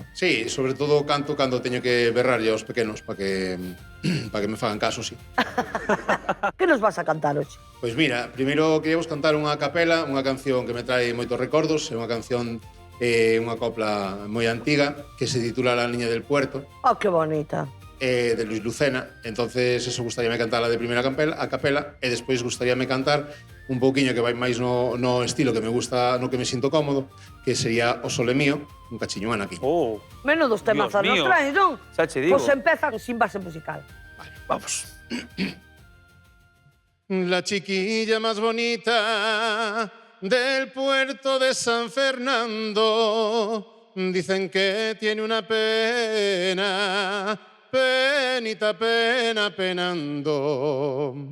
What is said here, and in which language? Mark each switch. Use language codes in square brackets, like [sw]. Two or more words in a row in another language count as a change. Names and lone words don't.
[gl] Sí, sobre todo canto cando teño que berrarlle aos pequenos para que me fagan caso, sí. Que nos vas a cantar hoxe? Pois mira, primeiro queríamos cantar unha capela, unha canción que me trae moitos recordos, é unha canción, unha copla moi antiga, que se titula La Niña del Puerto, Oh, que bonita. de Luis Lucena. Entonces, eso gustaríame cantarla de primeira a capela, e despois gustaríame cantar un pouquiño que vai máis no estilo que me gusta, no que me sinto cómodo, que sería O Sole Mío, un cachiño aquí. Oh, Menudos temazos nos mío. traes, non? xa che digo. Pois empeza sin base musical. Vamos. [es] La chiquilla más bonita del puerto de San Fernando, dicen que tiene una pena, penita, pena, penando.